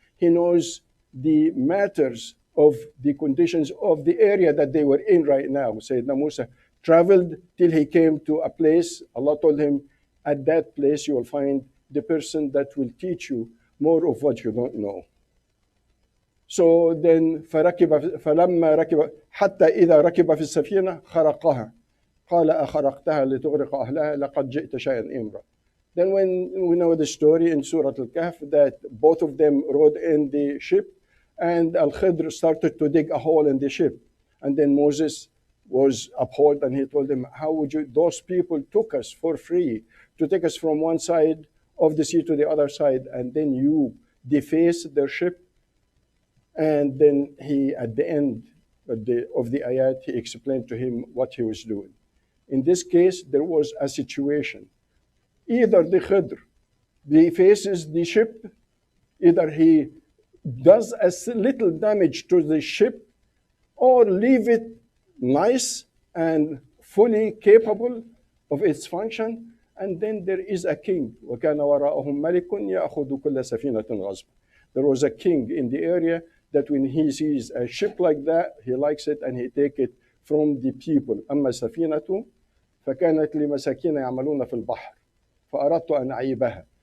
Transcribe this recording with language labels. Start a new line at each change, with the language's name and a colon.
English: He knows the matters of the conditions of the area that they were in right now. Sayyidina Musa traveled till he came to a place. Allah told him, at that place you will find the person that will teach you more of what you don't know. So then
Arabic: فلما ركب حتى إذا ركب في السفينة خرقها قال أخرقتها لتغرق أهلها لقد جئت شيئا إمرا.
English: Then when we know the story in Surah Al-Kahf that both of them rode in the ship and Al-Khidr started to dig a hole in the ship. And then Moses was appalled and he told them, how would you, those people took us for free to take us from one side of the sea to the other side, and then you deface their ship. And then he, at the end of the ayat, he explained to him what he was doing. In this case, there was a situation. Either the Khidr defaces the ship, either he does a little damage to the ship, or leave it nice and fully capable of its function. And then there is a king.
Arabic: وَكَانَ وَرَاءَهُمْ مَلِكٌ يَأْخُذُ كُلَّ سَفِينَةٍ غَصْبًا.
English: There was a king in the area that when he sees a ship like that, he likes it and he take it from the people.
Arabic: أما السفينة فكانت لمساكين يعملون في البحر فأردت أن أعيبها.